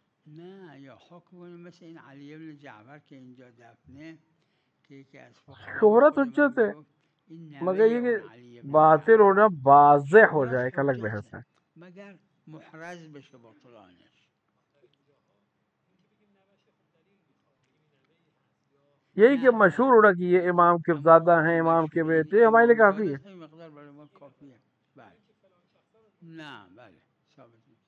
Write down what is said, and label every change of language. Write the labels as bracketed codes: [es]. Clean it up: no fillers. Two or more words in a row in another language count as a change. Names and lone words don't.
[fa] نه یا حکم مثل این علی بن جعفر که اینجا دفنه که یکی از فقها به [ur] शोहरत [fa] خود من [ur] حجت ہے, [fa] میگفت این [ur] मगर [fa] نوه [ur] ये [fa] اون [ur] कि [fa] علی بن [ur] बातिल [fa] جعفر [ur] ہونا واضح ہو [fa] شهرت [ur] جائے ایک الگ [fa] حجته [ur] بحث ہے. [fa] مگر محرز بشه بطلانش. [ur] یہی کہ [fa] نه [ur] مشہور ہونا کہ یہ امام کے [fa] اما [ur] ज़ादा [fa] اون [ur] हैं, [fa] که [ur] امام کے [fa] مشهوره [ur] बेटे, [fa] یعنی [ur] ہمارے لیے [fa] امام [ur] کافی ہے. [fa] زاده این مقدار برای ما کافیه. بله نه بله ثابت نیست.